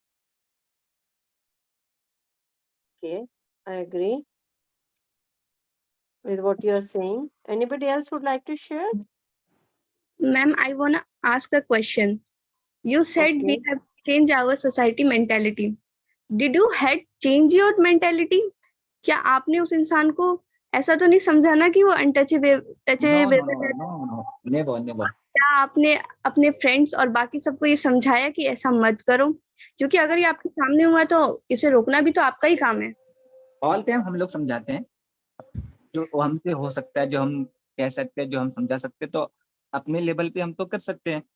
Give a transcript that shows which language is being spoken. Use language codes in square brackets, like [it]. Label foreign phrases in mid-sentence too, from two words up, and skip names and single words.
[en] Okay, I agree with what you are saying. Anybody else would like to share? Ma'am, I want to ask a question. You said we Okay. have changed our society mentality. Did you had change your mentality? [hi] क्या आपने उस इंसान को ऐसा तो नहीं समझा ना कि वो अनटचेबल [en] No, no, [hi] टचेबल [en] no, [hi] है? [en] no, no, never, never. [hi] क्या आपने अपने फ्रेंड्स और बाकी सबको ये समझाया कि ऐसा मत करो? क्योंकि अगर ये आपके सामने हुआ तो इसे रोकना भी तो आपका ही काम है. [en] all time [hi] हम लोग समझाते हैं, जो हमसे हो सकता है, जो हम कह सकते हैं, जो हम समझा सकते हैं, तो अपने लेवल पे हम तो कर सकते हैं।